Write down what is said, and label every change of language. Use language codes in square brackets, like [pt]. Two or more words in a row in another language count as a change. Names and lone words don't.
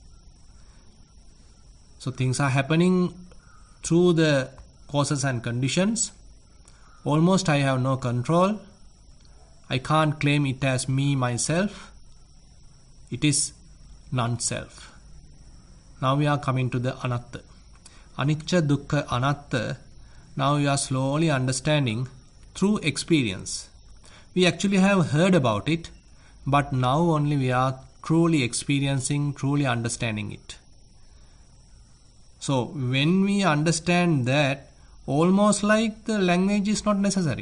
[en] So things are happening through the causes and conditions. Almost I have no control. I can't claim it as me, myself. It is non-self. Now we are coming to the anatta. [pi] Anicca, dukkha, anatta. [en] Now we are slowly understanding through experience. We actually have heard about it, but now only we are truly experiencing, truly understanding it. So when we understand that, almost like the language is not necessary.